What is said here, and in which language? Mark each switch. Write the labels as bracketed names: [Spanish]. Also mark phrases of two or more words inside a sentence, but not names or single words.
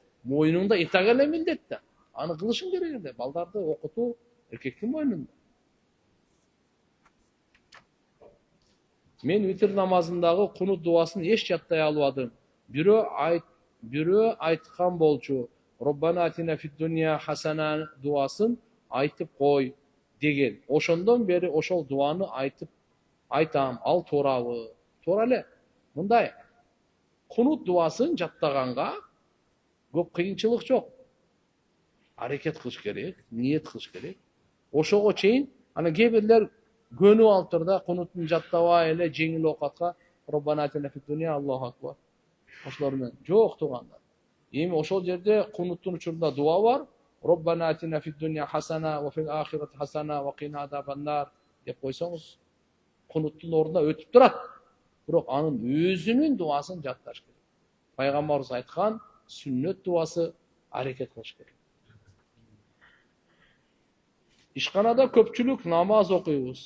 [Kyrgyz] Мойнуңда итак эле милдет да. Аны кылышың керек эле. Балдарды окутуу эркектин мойнунда. Мен витр намазындагы кунут дуасын эч жаттай албадым. Бирөө айткан болчу. [Arabic] ربنا آتنا في الدنيا حسنة [Kyrgyz] дуасын айтып кой деген. Ошондон бери ошол дуаны айтам. Ал туурабы? Туура эле. Мындай кунут дуасын жаттаганга көп кыйынчылык жок. Аракет кылыш керек, ниет кылыш керек. Ошого чейин ана кээ бирлер көнүп алыптыр да, кунуттун жаттабай эле жеңил окатка [Arabic] ربنا آتنا في الدنيا الله أكبر. [Kyrgyz] Ошолор менен жок туугандар. Эми ошол жерде кунуттун учурунда дуа бар. [Arabic] ربنا آتنا في الدنيا حسنة وفي الآخرة حسنة وقنا عذاب النار [Kyrgyz] деп койсоңуз, кунуттун ордуна өтүп турат. Бирок анын өзүнүн дуасын жатташ керек. Пайгамбарыбыз айткан сүннөт дуасы аракет кылыш керек. Ишканада көпчүлүк намаз окуйбуз.